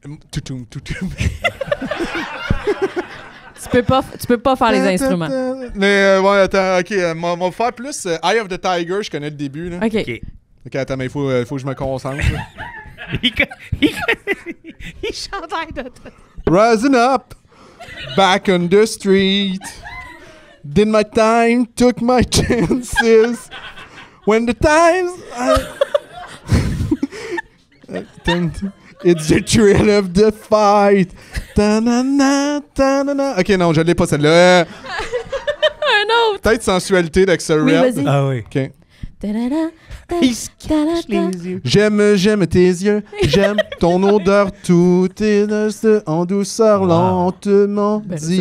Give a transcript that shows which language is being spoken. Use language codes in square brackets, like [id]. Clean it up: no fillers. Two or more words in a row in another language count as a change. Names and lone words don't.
[fr] Toutoum, toutoum. Tu peux pas faire les instruments. Mais ouais, attends, ok, on va faire plus Eye of the Tiger, je connais le début. Là. OK. OK. Ok, attends, mais il faut que je me concentre. Il chante Eye of the [en] Rising up, back on the street. Did my time, took my chances. When the times it's the thrill of the fight. Ta-na-na, ta-na-na. [fr] Ok, non, je l'ai pas celle-là. Un autre. Peut-être sensualité d'Axel Oui, Red. vas-y. Ah oui. Ok. Ta-da-da, Il se cache ta-da-da. les yeux. J'aime tes yeux, j'aime ton odeur, tout est en douceur, Wow. lentement, Ben, ça, c'est pas